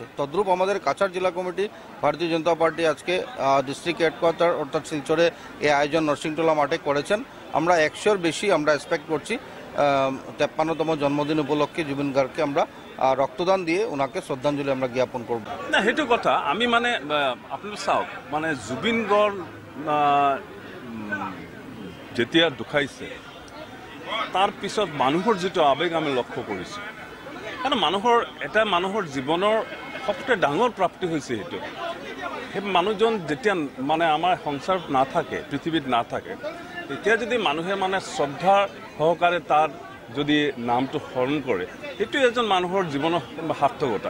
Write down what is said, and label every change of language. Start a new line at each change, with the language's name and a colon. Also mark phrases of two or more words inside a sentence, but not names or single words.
Bangla: তদ্রূপ আমাদের কাছাড় জেলা কমিটি ভারতীয় জনতা পার্টি আজকে
English: district headquarter
Bangla: অর্থাৎ শিলচরে এই আয়োজন নরসিংটোলা মাঠে করেছেন। আমরা 100-র বেশি আমরা এক্সপেক্ট করছি 53তম জন্মদিন উপলক্ষে জুবিন গার্গকে আমরা রক্তদান দিয়ে ওনাকে শ্রদ্ধাঞ্জলি আমরা জ্ঞাপন করব।
Assamese: না, সেইটো কথা আমি মানে আপনার চাওক, মানে জুবিন গাৰ্গ যেতিয়া ঢুকাইছে তাৰ পিছত মানুহৰ যিটো আৱেগ আমি লক্ষ্য কৰিছোঁ। কাৰণ মানুহৰ জীৱনৰ সবতকৈ ডাঙৰ প্ৰাপ্তি হৈছে সেইটো। সেই মানুহজন যেতিয়া মানে আমাৰ সংসাৰত নাথাকে, পৃথিৱীত নাথাকে, তেতিয়া যদি মানুহে মানে শ্ৰদ্ধা সহকাৰে তাৰ যদি নামটো স্মৰণ কৰে, সেইটো এজন মানুহৰ জীৱনৰ সাৰ্থকতা।